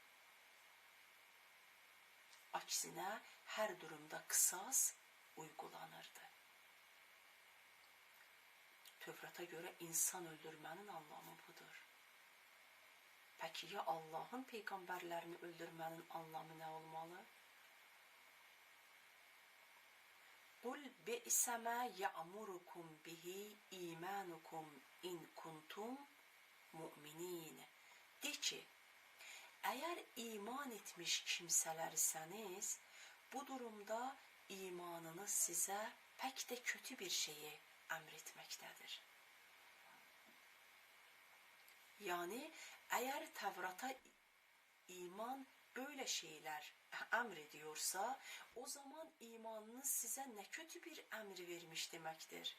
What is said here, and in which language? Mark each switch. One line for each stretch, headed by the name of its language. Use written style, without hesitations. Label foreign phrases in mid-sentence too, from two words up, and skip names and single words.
Turkish: Aksine her durumda kısas uygulanırdı. Tevrat'a göre insan öldürmenin anlamı budur. Peki ya Allah'ın peygamberlerini öldürmenin anlamı ne olmalı?
Arabic: قُلْ بِئْسَ مَا يَأْمُرُكُمْ بِهِ اِيمَانُكُمْ اِنْ كُنْتُمْ مُؤْمِنِينَ.
Turkish: De ki, eğer iman etmiş kimselerseniz, bu durumda imanınız size pek de kötü bir şeyi emretmektedir. Yani eğer Tevrat'a iman böyle şeyler emrediyorsa, o zaman imanınız size ne kötü bir emri vermiş demektir.